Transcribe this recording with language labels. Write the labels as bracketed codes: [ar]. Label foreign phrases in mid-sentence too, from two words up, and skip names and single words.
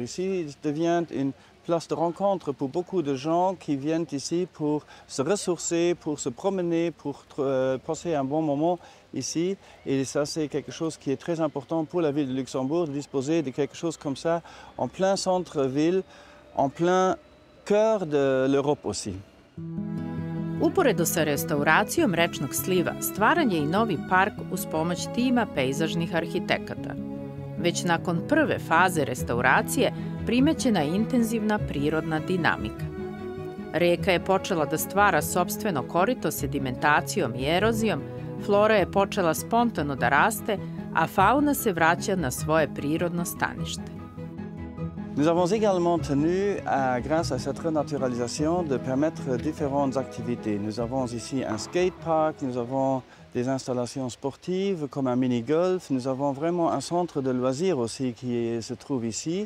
[fr] Ici, il devient une place de rencontre pour beaucoup de gens qui viennent ici pour se ressourcer, pour se promener, pour passer un bon moment ici. Et ça, c'est quelque chose qui est très important pour la ville de Luxembourg, de disposer de quelque chose comme ça en plein centre-ville, en plein cœur de l'Europe aussi. [sr] Uporedo sa restauracijom rečnog sliva, stvaran je i novi park uz pomoć tima pejzažnih arhitekata. Već nakon prve faze restauracije primećena je intenzivna prirodna dinamika. Reka je počela da stvara sopstveno korito sedimentacijom i erozijom, flora je počela spontano da raste, a fauna se vraća na svoje prirodno stanište. [fr] Nous avons également tenu, grâce à cette renaturalisation, de permettre différentes activités. Nous avons ici un skatepark, nous avons des installations sportives comme un mini-golf, nous avons vraiment un centre de loisirs aussi qui se trouve ici.